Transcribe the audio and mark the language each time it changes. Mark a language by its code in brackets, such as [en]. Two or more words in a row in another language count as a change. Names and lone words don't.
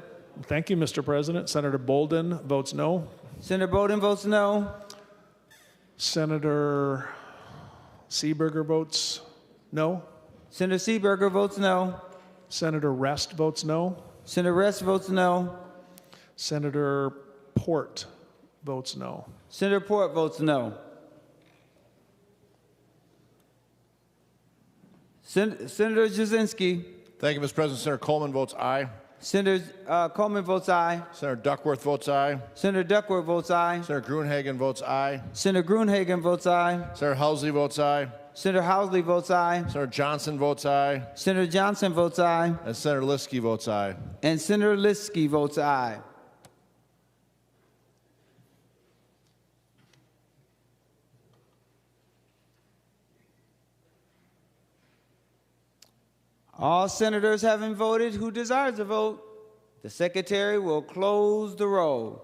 [en] Thank you, Mr. President. Senator Bolden votes no. Senator Bolden votes no. Senator Seeberger votes no. Senator Seeberger votes no. Senator Rest votes no. Senator Rest votes no. Senator Port votes no. Senator Port votes no. Senator Jasinski. Thank you, Mr. President. Senator Coleman votes aye. Senator Coleman votes aye. Senator Duckworth votes aye. Senator Duckworth votes aye. Senator Gruenhagen votes aye. Senator Gruenhagen votes aye. Senator Housley votes aye. Senator Housley votes aye. Senator Johnson votes aye. Senator Johnson votes aye. And Senator Liskey votes aye. And Senator Liskey votes aye. All senators having voted who desires to vote, the secretary will close the roll.